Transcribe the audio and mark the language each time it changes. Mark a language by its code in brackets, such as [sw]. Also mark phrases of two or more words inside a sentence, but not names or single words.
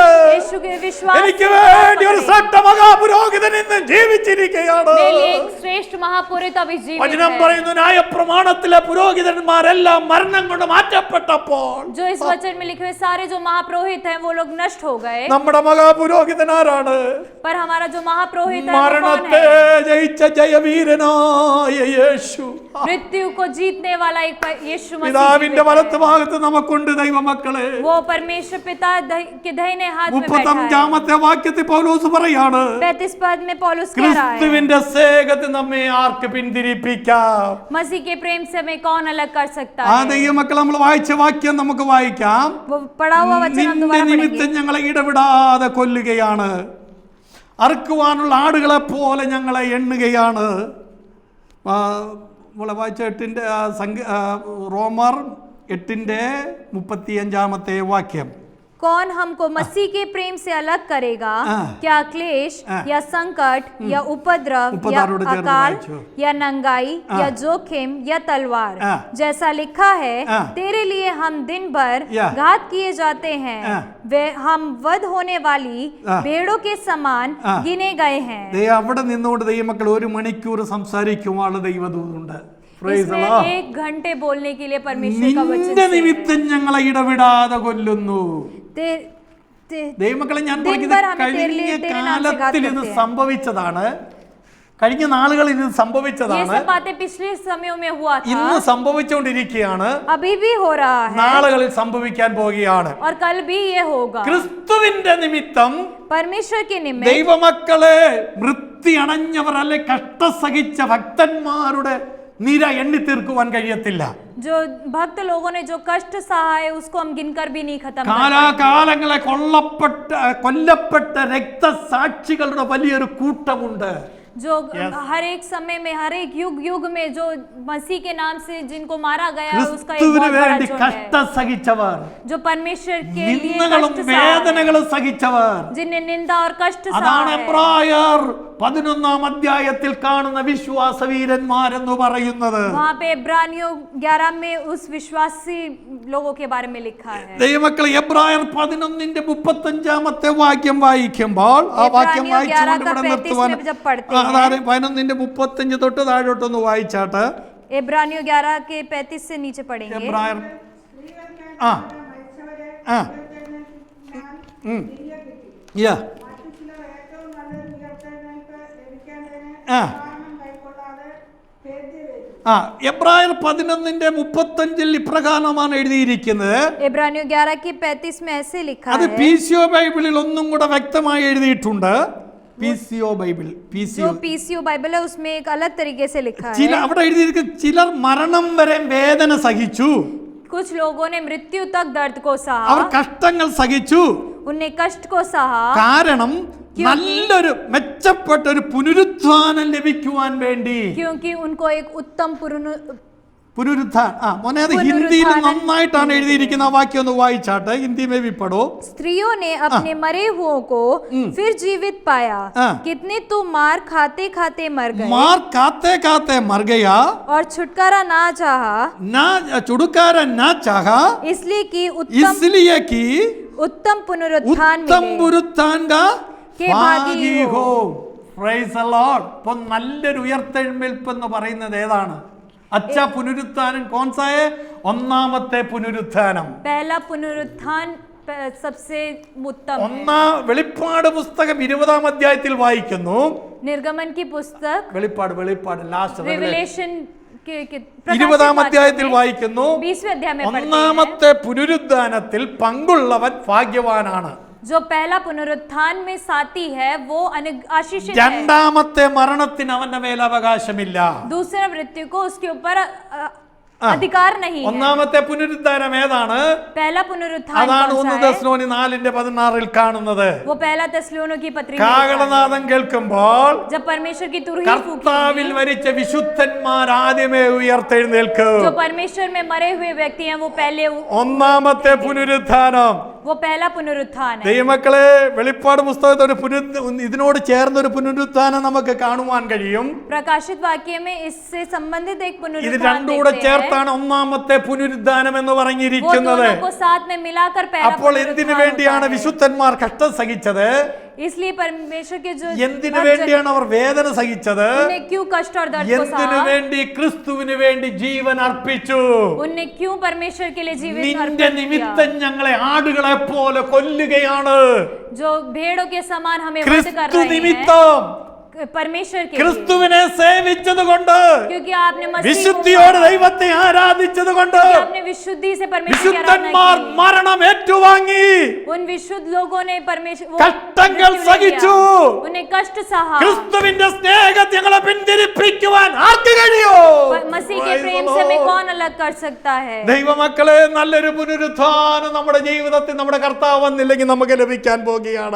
[hi] यीशु के विश्वास [ml] എനിക്ക് [hi] से [ml] വേണ്ടി ഒരു [hi] पकड़े। [ml] ശ്രേഷ്ഠ മഹാപുരോഹിതൻ ഇന്ന് ജീവിച്ചിരിക്കുകയാണ്. [hi] मेरे लिए एक श्रेष्ठ महापुरोहित अभी जीवित [ml] വചനം [hi] है। [ml] പറയുന്നു, ന്യായപ്രമാണത്തിലെ പുരോഹിതന്മാരെല്ലാം മരണം കൊണ്ട് മാറ്റപ്പെട്ടപ്പോൾ [hi] जो इस वचन में लिखे हुए सारे जो महापुरोहित हैं वो लोग नष्ट हो गए, [ml] നമ്മുടെ മഹാപുരോഹിതൻ ആരാണ്? [hi] पर हमारा जो महापुरोहित है वो कौन [ml] മരണത്തെ [hi] है? [ml] ജയിച്ച ജയവീരനായ യേശു. [hi] मृत्यु को जीतने वाला एक यीशु मसीह [ml] പിതാവിന്റെ [hi] जीवित [ml] വലത്ത് [hi] है। [ml] ഭാഗത്ത് നമുക്കുണ്ട് ദൈവമക്കളെ. [hi] वो परमेश्वर पिता के दाहिने हाथ में बैठा है। [ml] 35-ാമത്തെ വാക്യത്തിൽ പൗലോസ് പറയാണ്, [hi] 35 पद में पौलुस कह रहा है, [ml] ക്രിസ്തുവിന്റെ സ്നേഹത്തിൽ നമ്മെ ആർക്ക് പിന്തിരിപ്പിക്കാം? [hi] मसीह के प्रेम से हमें कौन अलग कर सकता [ml] ആ [hi] है? [ml] ദൈവമക്കൾ, നമ്മൾ വായിച്ച വാക്യം നമുക്ക് വായിക്കാം. [hi] वो पढ़ा हुआ वचन हम [ml] നിന്റെ [hi] दोबारा [ml] നിമിത്തം [hi] पढ़ेंगे। [ml] ഞങ്ങളെ ഇടവിടാതെ കൊല്ലുകയാണ്, അറുക്കുവാനുള്ള ആടുകളെ പോലെ ഞങ്ങളെ എണ്ണുകയാണ്. നമ്മളെ വായിച്ച 8-ന്റെ റോമർ 8-ന്റെ 35-ാമത്തെ വാക്യം. [hi] कौन हमको मसीह के प्रेम से अलग करेगा? क्या क्लेश या संकट या उपद्रव या उपद्रव जोर अकाल [ml] वाइचो। [hi] या नंगाई या जोखिम या तलवार? जैसा लिखा है, तेरे लिए हम दिन भर या। घात किए जाते हैं, वे हम वध होने वाली भेड़ों के समान गिने गए हैं। [ml] അവിടെ നിന്നുകൊണ്ട് ദൈവമക്കൾ 1 മണിക്കൂർ സംസാരിക്കുവാനുള്ള ദൈവദൂതുണ്ട്. [en] Praise the [hi] इसमें [en] Lord. [hi] 1 घंटे बोलने के लिए परमेश्वर का वचन [ml] നിന്റെ [hi] से [ml] നിമിത്തം ഞങ്ങളെ ഇടവിടാതെ കൊല്ലുന്നു. ते- ते- ദൈവമക്കളെ, ഞാൻ [hi] दिन [ml] പറയുന്നത് [hi] भर हमें [ml] കഴിഞ്ഞ [hi] तेरे लिए तेरे नाम से घात [ml] കാലത്തിൽ ഇത് [hi] करते हैं। [ml] സംഭവിച്ചതാണ്. കഴിഞ്ഞ നാളുകളിൽ ഇത് [hi] ये [ml] സംഭവിച്ചതാണ്. [hi] सब बातें पिछले समयों में हुआ [ml] ഇന്ന് [hi] था, [ml] സംഭവിച്ചുകൊണ്ടിരിക്കുകയാണ്. [hi] अभी भी हो रहा है [ml] നാളുകളിൽ സംഭവിക്കാൻ പോവുകയാണ്. [hi] और कल भी ये होगा। [ml] ക്രിസ്തുവിന്റെ നിമിത്തം [hi] परमेश्वर के निमित्त [ml] ദൈവമക്കളെ മൃത്യു അണഞ്ഞവർ അല്ലെ കഷ്ടം സഹിച്ച ഭക്തന്മാരുടെ നിര എണ്ണി തീർക്കുവാൻ കഴിയത്തില്ല. [hi] जो भक्त लोगों ने जो कष्ट सहा है उसको हम गिनकर भी नहीं खत्म कर [ml] കാലാകാലങ്ങളെ കൊല്ലപ്പെട്ട രക്തസാക്ഷികളുടെ വലിയൊരു കൂട്ടമുണ്ട്. [hi] जो हर एक समय में हर एक युग में जो मसीह के नाम से जिनको मारा गया उसका एक [ml] ക്രിസ്തുവിന് [hi] बहुत बड़ा [ml] വേണ്ടി [hi] झुंड [ml] കഷ്ടം [hi] है, [ml] സഹിച്ചവർ, [hi] जो परमेश्वर के लिए [ml] നിന്ദകളും [hi] कष्ट सहा है, [ml] വേദനകളും സഹിച്ചവർ. [hi] जिन्हें निंदा और कष्ट सहा [ml] അതാണ് [hi] है। [ml] എബ്രായർ 11-ാം അധ്യായത്തിൽ കാണുന്ന വിശ്വാസ വീരന്മാരെന്ന് പറയുന്നത്. [hi] वहाँ पे इब्रानियों 11 में उस विश्वासी लोगों के बारे में लिखा है। [ml] ദൈവമക്കളെ, എബ്രായർ 11-ന്റെ 35-ാമത്തെ വാക്യം വായിക്കുമ്പോൾ ആ വാക്യം വായിച്ചുകൊണ്ട് ഇവിടെ നിർത്തുവാൻ 11-ന്റെ 35 തൊട്ട് താഴോട്ടൊന്ന് വായിച്ചാട്ട്. [hi] इब्रानियों 11 के 35 से नीचे पढ़ेंगे। [ml] എബ്രായർ ആ ആ യാ ആ ആ എബ്രായർ 11-ന്റെ 35 ഇപ്രകാരമാണ് എഴുതിയിരിക്കുന്നത്. [hi] इब्रानियों 11 की 35 में ऐसे लिखा [ml] അത് [hi] है, [ml] PCO ബൈബിളിൽ ഒന്നും കൂടെ വ്യക്തമായി എഴുതിയിട്ടുണ്ട്. PCO ബൈബിൾ, [hi] जो PCO बाइबल है उसमें एक अलग तरीके से लिखा [ml] ചില [hi] है। [ml] അവിടെ എഴുതിയിരിക്കുന്ന ചിലർ മരണം വരെ വേദന സഹിച്ചു, [hi] कुछ लोगों ने मृत्यु तक दर्द को [ml] അവർ [hi] सहा, [ml] കഷ്ടങ്ങൾ സഹിച്ചു. [hi] उनने कष्ट को सहा, [ml] കാരണം നല്ലൊരു മെച്ചപ്പെട്ട ഒരു പുനരുത്ഥാനം ലഭിക്കുവാൻ വേണ്ടി. [hi] क्योंकि उनको एक उत्तम [ml] മോനെ അത് ഹിന്ദിയിൽ നന്നായിട്ടാണ് എഴുതിയിരിക്കുന്ന ആ വാക്യം ഒന്ന് വായിച്ചാട്ടെ. [hi] हिंदी में भी पढ़ो. स्त्रियों ने अपने मरे हुओं को फिर जीवित पाया, कितने तो मार खाते खाते मर गए मार खाते खाते मर गया और छुटकारा ना चाहा, ना छुटकारा ना चाहा, इसलिए कि इसलिए कि उत्तम पुनरुत्थान उत्तम मिले पुनरुत्थान का के भागी हो। [en] Praise the Lord. [ml] ഇപ്പൊ നല്ലൊരു ഉയർത്തെഴുന്നേൽപ്പ് എന്ന് പറയുന്നത് ഏതാണ്? അച്ഛാ പുനരുത്ഥാനം കോൺസായ ഒന്നാമത്തെ പുനരുത്ഥാനം. [hi] पहला पुनरुत्थान सबसे उत्तम है। [ml] വെളിപ്പാട് പുസ്തകം 20-ാം അധ്യായത്തിൽ വായിക്കുന്നു. [hi] निर्गमन की पुस्तक [ml] വെളിപ്പാട് ലാസ്റ്റ് [hi] रिवलेशन के [ml] 20-ാം അധ്യായത്തിൽ വായിക്കുന്നു. [hi] 20वें अध्याय में पढ़ते हैं, [ml] ഒന്നാമത്തെ പുനരുത്ഥാനത്തിൽ പങ്കുള്ളവൻ ഭാഗ്യവാനാണ്. [hi] जो पहला पुनरुत्थान में साथी है वो आशीषित है। [ml] രണ്ടാമത്തെ മരണത്തിന് അവന്റെ മേൽ അവകാശമില്ല. [hi] दूसरा मृत्यु को उसके ऊपर अधिकार नहीं है। [ml] ഒന്നാമത്തെ പുനരുദ്ധാനം ഏതാണ്? [hi] पहला पुनरुत्थान [ml] അതാണ് [hi] कौन 1 सा है? [ml] തെസ്സലോനി 4:16 കാണുന്നത്. [hi] वो पहला തെസ്സലോനിക്കർ की पत्री में [ml] കാഹളനാദം കേൾക്കുമ്പോൾ [hi] जब परमेश्वर की तुरही [ml] കർത്താവിൽ മരിച്ച വിശുദ്ധന്മാർ ആദ്യമേ ഉയർത്തെഴുന്നേൽക്കും. [hi] जो परमेश्वर में मरे हुए व्यक्ति हैं वो पहले [ml] ഒന്നാമത്തെ പുനരുത്ഥാനം. [hi] वो पहला पुनरुत्थान है। [ml] ദൈവമക്കളെ, വെളിപ്പാട് പുസ്തകത്തിൽ ഇതിനോട് ചേർന്ന ഒരു പുനരുത്ഥാനം നമുക്ക് കാണുവാൻ കഴിയും. [hi] प्रकाशित वाक्य में इससे संबंधित एक [ml] ഇത് [hi] पुनरुत्थान [ml] രണ്ടും കൂടെ [hi] देखते हैं। [ml] ചേർത്താണ് ഒന്നാമത്തെ പുനരുദ്ധാനം എന്ന് [hi] वो [ml] പറഞ്ഞിരിക്കുന്നത്. [hi] दोनों को साथ में मिलाकर पहला [ml] അപ്പോൾ എന്തിനു [hi] पुनरुत्थान [ml] വേണ്ടിയാണ് [hi] होता है। [ml] വിശുദ്ധന്മാർ കഷ്ടം സഹിച്ചത്? [hi] इसलिए परमेश्वर के जो [ml] എന്തിനു വേണ്ടിയാണ് അവർ വേദന സഹിച്ചത്? [hi] उन्हें क्यों कष्ट और दर्द को [ml] എന്തിനു [hi] सहा? [ml] വേണ്ടി? ക്രിസ്തുവിന് വേണ്ടി ജീവൻ അർപ്പിച്ചു. [hi] उन्हें क्यों परमेश्वर के लिए जीवित [ml] നിന്റെ [hi] अर्पण किया? [ml] നിമിത്തം ഞങ്ങളെ ആടുകളെ പോലെ കൊല്ലുകയാണ്. [hi] जो भेड़ों के समान हमें वध कर [ml] ക്രിസ്തു [hi] रहे हैं [ml] നിമിത്തം, [hi] परमेश्वर के लिए, [ml] ക്രിസ്തുവിനെ സേവിച്ചതുകൊണ്ട്, [hi] क्योंकि आपने मसीह को [ml] വിശുദ്ധിയോടെ ദൈവത്തെ ആരാധിച്ചതുകൊണ്ട് [hi] क्योंकि आपने विशुद्धि से परमेश्वर की [ml] വിശുദ്ധന്മാർ [hi] आराधना की। [ml] മരണം ഏറ്റുവാങ്ങി. [hi] उन विशुद्ध लोगों ने परमेश्वर [ml] കഷ്ടങ്ങൾ സഹിച്ചു. [hi] उन्हें कष्ट सहा। [ml] ക്രിസ്തുവിന്റെ സ്നേഹത്തെ ഞങ്ങളെ പിന്തിരിപ്പിക്കുവാൻ ആർക്ക് കഴിയോ? [hi] मसीह के प्रेम से हमें कौन अलग कर सकता है? [ml] ദൈവമക്കളെ, നല്ലൊരു പുനരുത്ഥാനം നമ്മുടെ ജീവിതത്തിൽ നമ്മുടെ കർത്താവ് വന്നില്ലെങ്കിൽ നമുക്ക് ലഭിക്കാൻ പോകുകയാണ്.